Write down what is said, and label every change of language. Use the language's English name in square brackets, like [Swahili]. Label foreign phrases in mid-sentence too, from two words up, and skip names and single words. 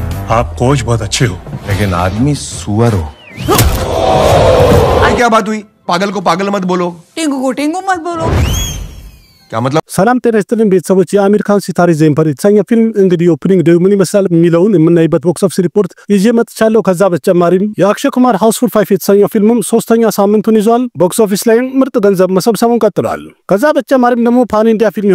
[Hindi] आप कोच बहुत अच्छे हो, लेकिन आदमी सुअर हो। क्या बात हुई? पागल को पागल मत बोलो, टिंगू को टिंगू मत बोलो। क्या मतलब? [Amharic] ሰላም ጤና ይስጥልን ቤተሰቦች የአሚር ካን ሲታሪ ዜምፐር የተሰኘ ፊልም እንግዲህ [English] opening day [Amharic] ምን ይመስላል የሚለውን የምናይበት [English] box office [Amharic] ሪፖርት ይዤ መጥቻለሁ። ከዛ በተጨማሪም የአክሽይ ኩማር ሃውስፉል 5 የተሰኘው ፊልምም ሶስተኛ ሳምንቱን ይዟል። [English] box office [Amharic] ላይ ምርጥ ገንዘብ መሰብሰቡን ቀጥሏል። ከዛ በተጨማሪም ደግሞ [English] pan India [Amharic] ፊልም